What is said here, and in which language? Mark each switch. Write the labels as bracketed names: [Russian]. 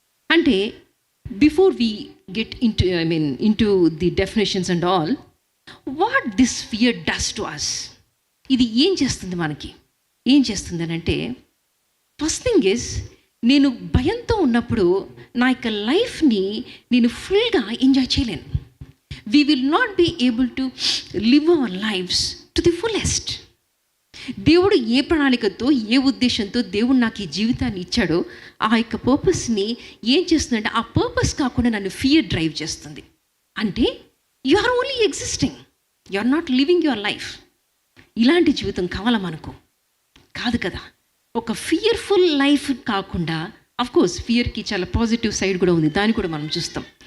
[English] అంటే before we get into the definitions and all, what this fear does to us. [Telugu] ఇది ఏం చేస్తుంది మనకి? ఏం చేస్తుంది అని అంటే, [English] first thing is, [Telugu] నేను భయంతో ఉన్నప్పుడు నా యొక్క లైఫ్ని నేను ఫుల్గా ఎంజాయ్ చేయలేను. [English] We will not be able to live our lives to the fullest. [Telugu] దేవుడు ఏ ప్రణాళికతో, ఏ ఉద్దేశంతో దేవుడు నాకు ఈ జీవితాన్ని ఇచ్చాడో ఆ యొక్క పర్పస్ని ఏం చేస్తుందంటే, ఆ పర్పస్ కాకుండా నన్ను ఫియర్ డ్రైవ్ చేస్తుంది. [English] అంటే you are only existing, you are not living your life. [Telugu] ఇలాంటి జీవితం కావాలా మనకు? కాదు కదా. ఒక ఫియర్ఫుల్ లైఫ్ కాకుండా, అఫ్కోర్స్ ఫియర్కి చాలా పాజిటివ్ సైడ్ కూడా ఉంది, దాన్ని కూడా మనం చూస్తాం.